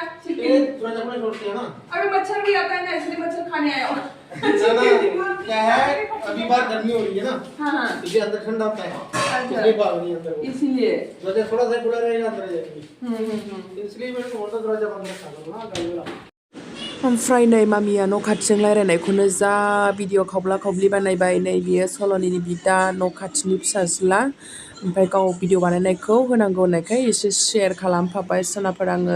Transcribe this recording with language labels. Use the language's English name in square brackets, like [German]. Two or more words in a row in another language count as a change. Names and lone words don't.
[Hindi] छोड़ते हैं ना अभी मच्छर भी आता है ना इसलिए मच्छर खाने आया हो क्या है अभी बार गर्मी हो रही है ना हाँ इसलिए अंदर ठंडा होता है इसलिए भाग नहीं अंदर इसलिए दरवाजा थोड़ा सा खुला रहेगा अंदर जाएगी इसलिए मैंने बोलता दरवाजा बंद रखा था ना गर्मी वाला [Bodo] ओमफ्राय नै मामिया न' खाथिजों रायलायनायखौनो जा भिडिअ खावब्ला खावब्लि बानायबाय नै बियो सल'निनि बिदा न' खाथिनि फिसाज्ला ओमफ्राय गाव भिडिअ बानायनायखौ होनांगौ होननायखाय एसे शेयार खालामफाबाय सनाफोर आङो